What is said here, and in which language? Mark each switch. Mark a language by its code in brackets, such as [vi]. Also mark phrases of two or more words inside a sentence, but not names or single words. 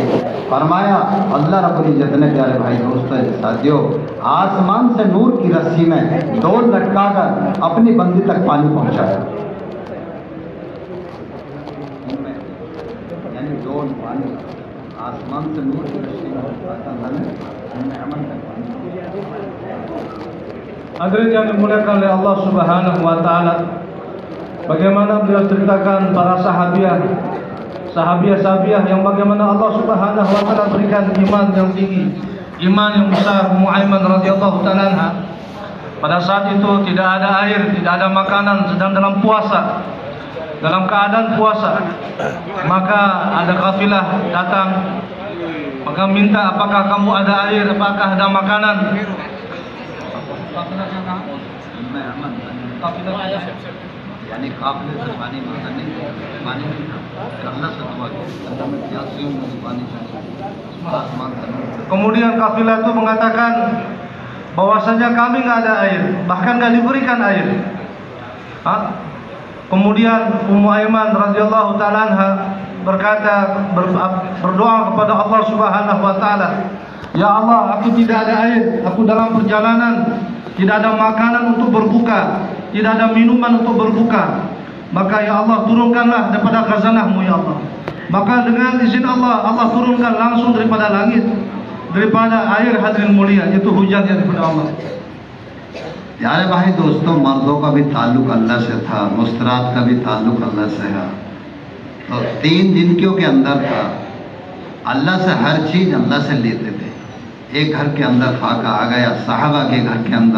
[hi] फरमाया अल्लाह रब्बुल इज्जत ने, प्यारे भाई दोस्तों साथियों, आसमान से नूर की रस्सी में डोर लटकाकर अपनी बंदी तक पानी पहुँचाया। यानी डोर पानी आसमान से नूर की रस्सी में [id] Hadirin yang dimuliakan oleh [ar] الله سبحانه وتعالى, [id] bagaimana beliau ceritakan para sahabiah yang bagaimana [ar] الله سبحانه وتعالى [id] berikan iman yang tinggi, iman yang besar. Ummu Aiman [ar] رضي الله تعالى عنها, [id] pada saat itu tidak ada air, tidak ada makanan, sedang dalam puasa, dalam keadaan puasa. Maka ada kafilah datang, maka minta, apakah kamu ada air, apakah ada makanan? [hi] यानी काफिले से पानी मांगा नहीं, पानी नहीं था, अल्लाह से दुआ की, अल्लाह मैं प्यासी हूँ, मुझे पानी चाहिए, आसमान से। [id] Kemudian kafilah itu mengatakan bahwasanya kami nggak ada air, bahkan nggak diberikan air. Kemudian Ummu Aiman radhiyallahu taala anha berdoa kepada [ar] الله سبحانه وتعالى, [id] ya Allah, aku tidak ada air, aku dalam perjalanan, tidak ada makanan untuk berbuka, tidak ada minuman untuk berbuka. Maka ya Allah, turunkanlah daripada khazanah-Mu ya Allah. Maka dengan izin Allah, Allah turunkan langsung daripada langit, daripada air, hadirin mulia, itu hujan yang daripada Allah. [hi] यारे भाई दोस्तों, मर्दों का भी ताल्लुक अल्लाह से था, मुस्तरात का भी ताल्लुक अल्लाह से है। तो 3 जिंदगियों के अंदर था, अल्लाह से हर चीज़ अल्लाह से लेते थे। एक घर के अंदर फाका आ गया, साहबा के घर के अंदर।